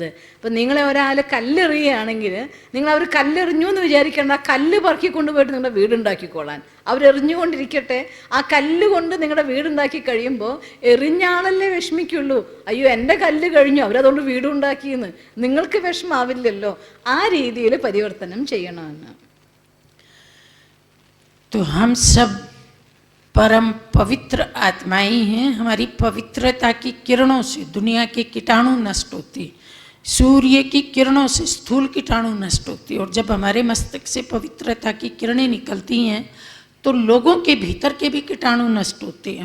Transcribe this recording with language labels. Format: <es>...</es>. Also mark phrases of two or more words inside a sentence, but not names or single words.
<ml>അപ്പം നിങ്ങളെ ഒരാൾ കല്ലെറിയുകയാണെങ്കിൽ നിങ്ങൾ അവർ കല്ലെറിഞ്ഞു എന്ന് വിചാരിക്കേണ്ട, ആ കല്ല് പറക്കി കൊണ്ടുപോയിട്ട് നിങ്ങളുടെ വീടുണ്ടാക്കിക്കോളാൻ അവരെറിഞ്ഞുകൊണ്ടിരിക്കട്ടെ. ആ കല്ല് കൊണ്ട് നിങ്ങളുടെ വീടുണ്ടാക്കി കഴിയുമ്പോൾ എറിഞ്ഞാളല്ലേ വിഷമിക്കുള്ളൂ, അയ്യോ എൻ്റെ കല്ല് കഴിഞ്ഞു അവരതുകൊണ്ട് വീടുണ്ടാക്കിയെന്ന് നിങ്ങൾക്ക് വിഷമാവില്ലല്ലോ. ആ രീതിയിൽ പരിവർത്തനം ചെയ്യണമെന്ന്.</ml> <hi>तो हम सब परम पवित्र आत्माएं हैं। हमारी पवित्रता की किरणों से दुनिया के कीटाणु नष्ट होते हैं, सूर्य की किरणों से स्थूल कीटाणु नष्ट होते हैं। और जब हमारे मस्तक से पवित्रता की किरणें निकलती हैं तो लोगों के भीतर के भी कीटाणु नष्ट होते हैं।</hi>